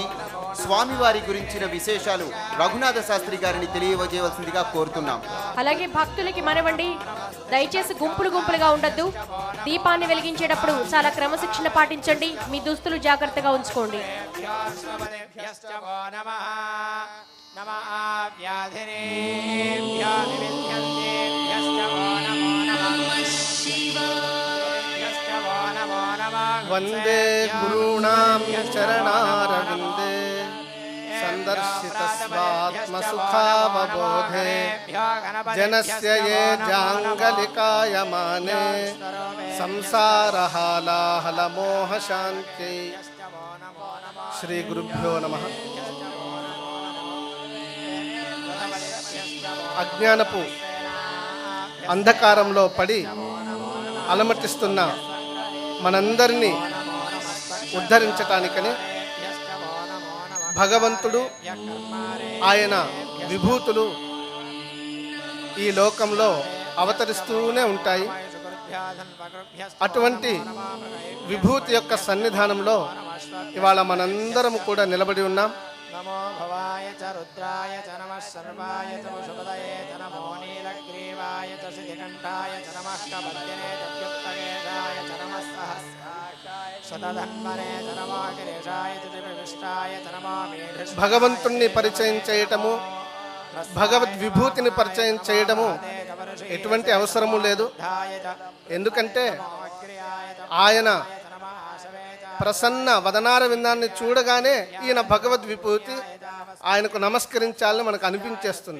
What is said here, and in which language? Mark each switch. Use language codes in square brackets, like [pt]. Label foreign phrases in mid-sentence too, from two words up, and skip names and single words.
[te] స్వామివారి గురించిన విశేషాలు రఘునాథ శాస్త్రి గారిని తెలియజేయవలసిందిగా కోరుతున్నాం. అలాగే భక్తులకి మనవండి, దయచేసి గుంపులుగా ఉండొద్దు. దీపాన్ని వెలిగించేటప్పుడు చాలా క్రమశిక్షణ పాటించండి. మీ దుస్తులు జాగ్రత్తగా ఉంచుకోండి. [sa] नमः व्याधिनेभ्यो विविध्यन्तेभ्यश्च वो नमो नमः शिवाभ्यश्च वो नमो नमः वन्दे गुरूणां चरणारविन्दे सन्दर्शितस्वात्मसुखावबोधे जनस्य ये जाङ्गलिकायमाने संसारहालाहलमोहशान्त्यै श्रीगुरुभ्यो नमः। [te] అజ్ఞానపు అంధకారంలో పడి అలమటిస్తున్న మనందరినీ ఉద్ధరించటానికని భగవంతుడు ఆయన విభూతులు ఈ లోకంలో అవతరిస్తూనే ఉంటాయి. అటువంటి విభూతి యొక్క సన్నిధానంలో ఇవాళ మనందరం కూడా నిలబడి ఉన్నాం. [sa] नमो भवाय च रुद्राय च नमः सर्वाय च वसुपतये च नमो नीलग्रीवाय च सिद्धिकण्ठाय च नमः कपद्यने च व्युक्तकेशाय च नमः सहस्राक्षाय शतधन्वने च नमो गिरीशाय च त्रिविष्टाय च नमो मेढुष्टाय [te] భగవంతుణ్ణి పరిచయం చేయటము, భగవద్విభూతిని పరిచయం చేయడము ఎటువంటి అవసరము లేదు. ఎందుకంటే ఆయన ప్రసన్న వదనార విందాన్ని చూడగానే ఈయన భగవద్విభూతి, ఆయనకు నమస్కరించాలని మనకు అనిపించేస్తుంది.